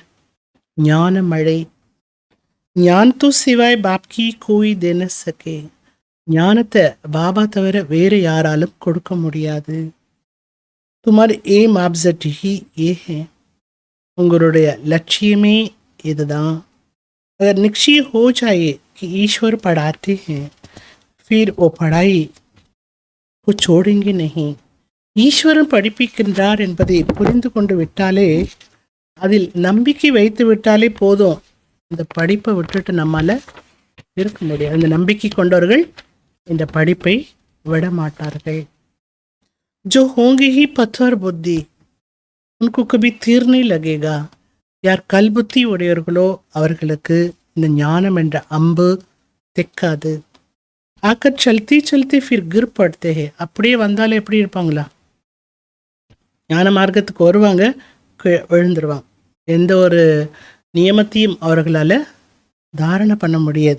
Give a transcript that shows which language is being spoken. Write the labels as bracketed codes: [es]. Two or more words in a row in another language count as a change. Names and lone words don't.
[ta] ஞான மழை. [hi] ज्ञान तो सिवाय बाप के कोई दे न सके. [ta] ஞானத்தை பாபா தவிர வேறு யாராலும் கொடுக்க முடியாது. [hi] तुम्हारा एम ऑब्जेक्ट ही ये है, [ta] உங்களுடைய லட்சியமே இதுதான். [hi] अगर निश्चय हो जाए कि ईश्वर पढ़ाते हैं, फिर वो पढ़ाई को छोड़ेंगे नहीं. [ta] ஈஸ்வரன் படிப்பிக்கின்றார் என்பதை புரிந்து கொண்டு விட்டாலே, அதில் நம்பிக்கை வைத்து விட்டாலே போதும். இந்த படிப்பை விட்டுட்டு நம்மால் இருக்க முடியாது. இந்த நம்பிக்கை கொண்டவர்கள் இந்த படிப்பை விட மாட்டார்கள். [hi] जो होंगे ही पत्थर बुद्धि, उनको कभी तीर नहीं लगेगा. [ta] யார் கல் புத்தி உடையவர்களோ அவர்களுக்கு இந்த ஞானம் என்ற அம்பு தெக்காது. [hi] आकर चलते चलते फिर गिर पड़ते. [ta] அப்படியே வந்தாலும் எப்படி இருப்பாங்களா? ஞான மார்க்கத்துக்கு வருவாங்க, விழுந்துருவாங்க. எந்த ஒரு நியமத்தையும் அவர்களால் தாரணை பண்ண முடியாது.